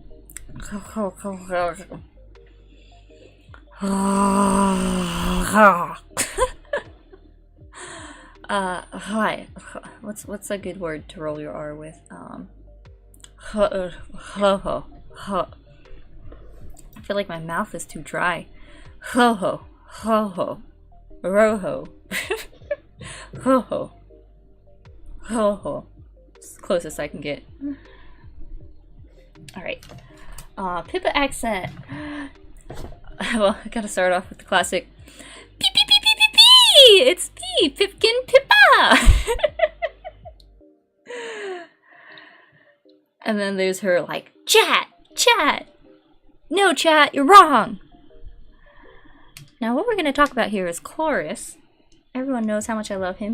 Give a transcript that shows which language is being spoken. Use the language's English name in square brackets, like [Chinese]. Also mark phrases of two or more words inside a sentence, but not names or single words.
[English] Hi. What's a good word to roll your R with? I feel like my mouth is too dry. Ho-ho. Ho-ho. Roho. Ho-ho. Ho-ho. It's the closest I can get. Alright. Pippa accent. Well, I gotta start off with the classic. Pee pee pee pee pee pee! It's Pee! Pipkin Pippa! And then there's her like, chat! No, chat, you're wrong! Now, what we're going to talk about here is Chloris. Everyone knows how much I love him.